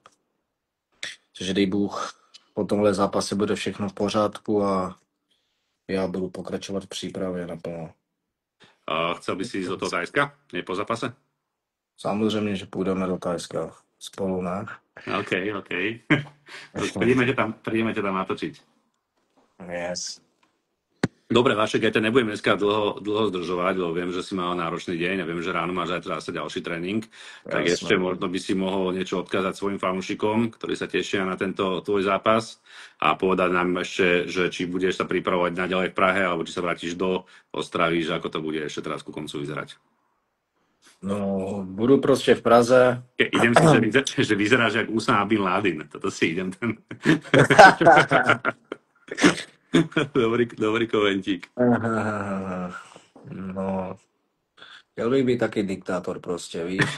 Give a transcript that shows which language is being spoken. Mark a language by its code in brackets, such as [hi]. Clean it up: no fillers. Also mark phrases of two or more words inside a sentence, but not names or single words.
[cs] Takže dej Bůh, po tomhle zápase bude všechno v pořádku a já budu pokračovat v přípravě naplno. [sk] Chcel by si ísť do toho Tajska? Nie po zápase? [cs] Samozřejmě, že půjdeme do Tajska spolu, ne? OK. [sk] Prídeme ťa tam natočiť. Yes. Dobre, Vašek, ja ťa nebudem dneska dlho zdržovať, lebo viem, že si mal náročný deň a viem, že ráno máš zajtra zase ďalší tréning. Tak Jasné. ešte možno by si mohol niečo odkázať svojim fanúšikom, ktorí sa tešia na tento tvoj zápas a povedať nám ešte, že či budeš sa pripravovať naďalej v Prahe, alebo či sa vrátiš do Ostravy, že ako to bude ešte teraz ku koncu vyzerať. [cs] No, budu prostě v Praze. [sk] Idem si, že vyzeráš jak Usama Bin Laden. Toto si idem ten... dobrý komentík. [cs] No, chtěl bych být taky diktátor prostě, víš?